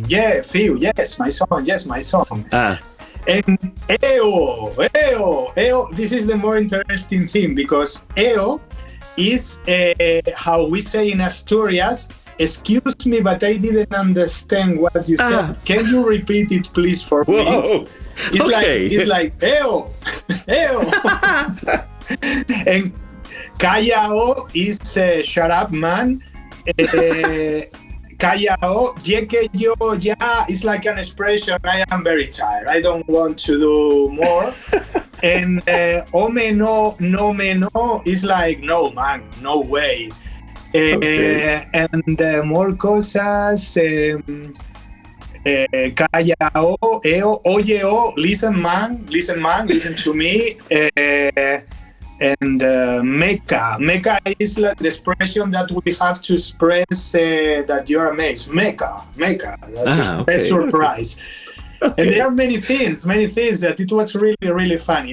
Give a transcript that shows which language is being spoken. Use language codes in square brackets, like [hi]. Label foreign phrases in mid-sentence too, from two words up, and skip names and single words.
[en] Yeah, Phil, yes, my song, yes, my song. And EO, this is the more interesting thing, because EO is how we say in Asturias, excuse me, but I didn't understand what you said. Can you repeat it, please, for me? It's like EO. And Callao is shut up, man. [ast] Callao, ye que yo ya, [en] is like an expression, I am very tired, I don't want to do more. And [ast] ome no me no [en] is like, no man, no way. And more [ast] cosas, Callao, oye, [en] listen man, listen to me. And meca is like the expression that we have to express that you're amazed. Meca, to express surprise. Okay. And there are many things that it was really, really funny.